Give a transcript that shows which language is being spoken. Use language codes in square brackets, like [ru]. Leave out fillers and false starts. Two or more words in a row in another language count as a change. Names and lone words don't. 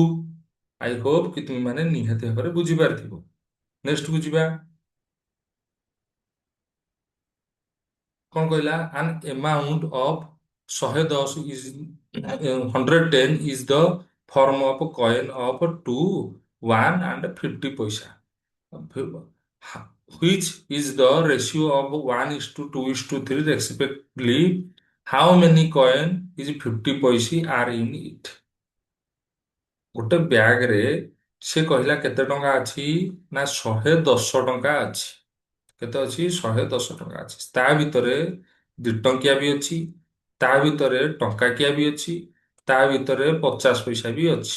[en] I hope [or] କି ତୁମେ ମାନେ ନିହାତି ଭାବରେ ବୁଝିପାରିଥିବ। ନେକ୍ସଟ କୁ ଯିବା। କଣ କହିଲା [en] An amount of 110 is 110 is the form of coin of 2, 1 and 50 ପଇସା, which is the ratio of 1:2:3 respectively. How many coin is 50 ପଇସି are in it? [or] ଗୋଟେ ବ୍ୟାଗରେ ସେ କହିଲା କେତେ ଟଙ୍କା ଅଛି ନା 110 ଟଙ୍କା ଅଛି। କେତେ ଅଛି 110 ଟଙ୍କା ଅଛି। ତା ଭିତରେ 2 ଟଙ୍କିଆ ବି ଅଛି, ତା ଭିତରେ ଟଙ୍କାକିଆ ବି ଅଛି, ତା ଭିତରେ 50 ପଇସା ବି ଅଛି।